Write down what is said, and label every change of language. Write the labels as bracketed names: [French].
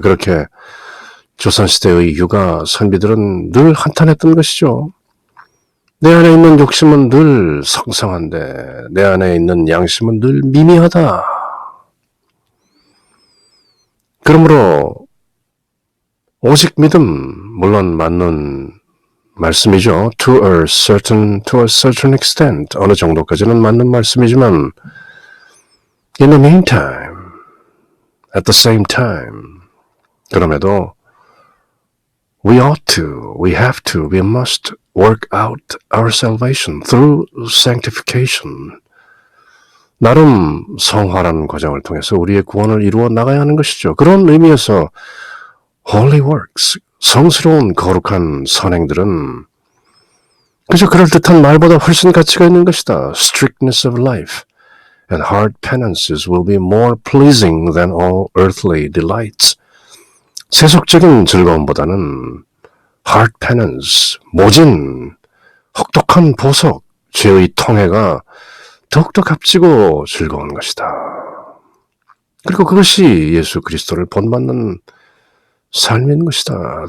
[Korean] 그렇게 조선시대의 유가 선비들은 늘 한탄했던 것이죠. 내 안에 있는 욕심은 늘 성성한데 내 안에 있는 양심은 늘 미미하다. 그러므로 오직 믿음, 물론 맞는 말씀이죠. [English] To a certain extent, [Korean] 어느 정도까지는 맞는 말씀이지만 [English] in the meantime, At the same time, [Korean] 그럼에도 [English] we ought to, we have to, we must work out our salvation through sanctification. [Korean] 나름 성화라는 과정을 통해서 우리의 구원을 이루어 나가야 하는 것이죠. 그런 의미에서 [English] holy works, [Korean] 성스러운 거룩한 선행들은 그저 그럴듯한 말보다 훨씬 가치가 있는 것이다. [English] Strictness of life and hard penances will be more pleasing than all earthly delights. [Korean] 세속적인 즐거움보다는 [English] hard penance, [Korean] 모진, 혹독한 보석, 죄의 통해가 더욱더 값지고 즐거운 것이다. 그리고 그것이 예수 그리스도를 본받는 삶인 것이다.